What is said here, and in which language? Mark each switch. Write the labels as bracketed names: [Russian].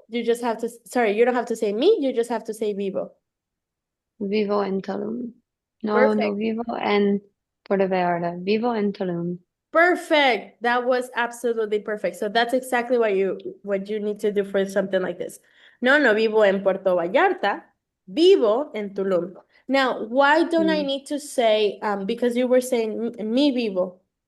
[English] You just have to, sorry, you don't have to say me. You just have to say vivo. [Spanish] Vivo en Tulum. No [English] Perfect. [Spanish] vivo en Puerto Vallarta. Vivo en Tulum. [English] Perfect. That was absolutely perfect. So that's exactly what you need to do for something like this. [Spanish] No, no vivo en Puerto Vallarta. Vivo en Tulum. [English] Now, why don't I Mm. need to say, because you were saying mi vivo.